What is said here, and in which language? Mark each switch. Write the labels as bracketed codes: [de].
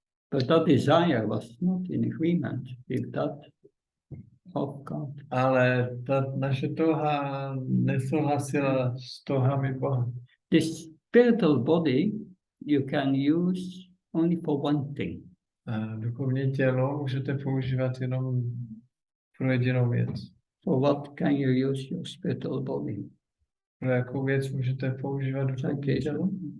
[en] But that desire was not in agreement with that of God. [cs] Ale ta naše touha nesouhlasila s touhami Boha. [en] This spiritual body you can use only for one thing. [cs] Duchovní tělo můžete používat jenom pro jedinou věc. [en] For what can you use your spiritual body? [cs] Pro jakou věc můžete používat duchovní tělo?